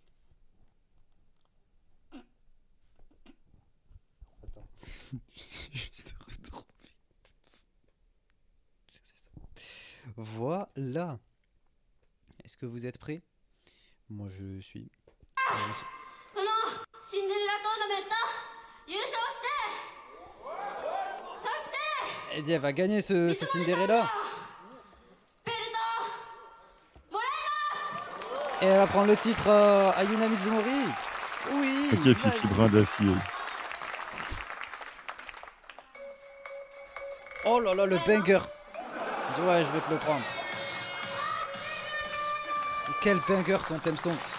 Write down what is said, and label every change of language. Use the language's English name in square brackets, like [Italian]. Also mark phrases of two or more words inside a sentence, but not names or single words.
[French] Attends. Juste retrouver. C'est ça. Voilà. Est-ce que vous êtes prêts? Moi, je suis. Allons-y. [Japanese] このシンデレラトーナメント優勝してそして [French] Elle dit, elle va gagner ce [Japanese] 水森さんの Cinderella. ベルトもらい [French] Et elle va prendre le titre à Yuna Mizumori. Oui, Ok, Fifi vas-y. Brin d'acier. Oh là là, le banger. Je dis, ouais, je vais te le prendre. Quel banger son thème song.